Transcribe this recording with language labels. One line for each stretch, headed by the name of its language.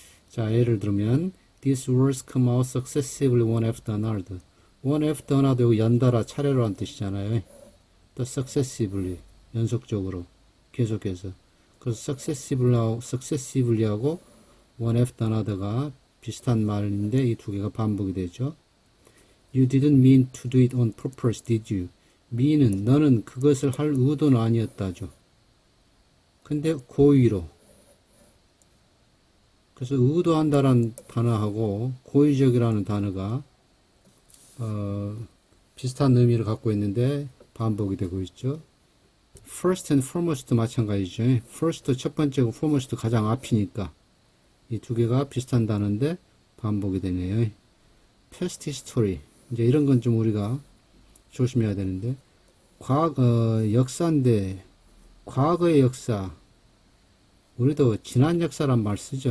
Korean: 자, 예를 들면
English: These words come out successively one after another.
Korean: one after another, 연달아 차례로 한 뜻이잖아요. 또 successively, 연속적으로, 계속해서. 그래서 successively 하고 one after another가 비슷한 말인데 이 두 개가 반복이 되죠.
English: You didn't mean to do it on purpose, did you?
Korean: mean은 너는 그것을 할 의도는 아니었다죠. 근데 고의로. 그래서 의도한다라는 단어하고 고의적이라는 단어가 비슷한 의미를 갖고 있는데 반복이 되고 있죠. First and foremost 마찬가지죠. First 첫 번째고 foremost 가장 앞이니까 이 두 개가 비슷한 단어인데 반복이 되네요. Past history 이제 이런 건 좀 우리가 조심해야 되는데 역사인데 과거의 역사 우리도 지난 역사란 말 쓰죠.